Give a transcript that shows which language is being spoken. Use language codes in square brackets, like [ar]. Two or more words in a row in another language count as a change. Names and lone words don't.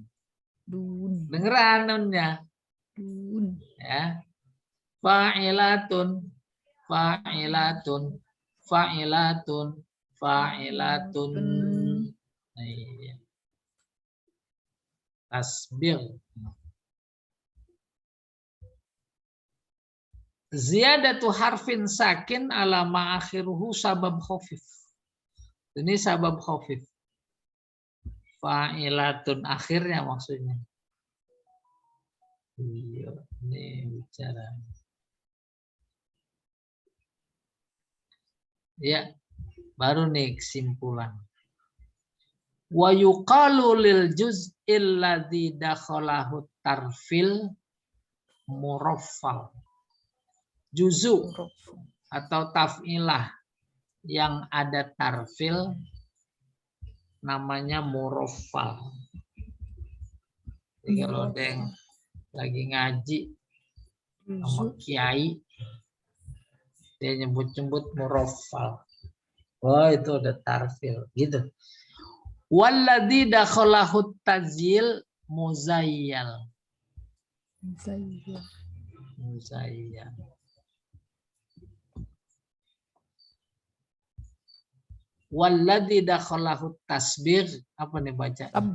[id] Dengeran nunnya. Ya. [ar] فاعلاتن. فاعلاتن. [id] Nah, iya. tasbir. [ar] زيادة حرف ساكن على ما آخره سبب خفيف. [id] Ini [ar] سبب خفيف. [id] Fa'ilatun akhirnya maksudnya. Iya, ini bicara. Ya, baru nih kesimpulan. [ar] ويقال للجزء الذي دخله الترفيل مرفل. [id] Juzu atau taf'ilah yang ada tarfil namanya muraffal. Jadi kalau ada yang lagi ngaji sama kiai, dia nyebut-nyebut muraffal. Oh, itu ada tarfil gitu. [ar] والذي دخله التذييل مذيل. Muzayyal. والذي دخله التسبيغ, [id] apa nih baca?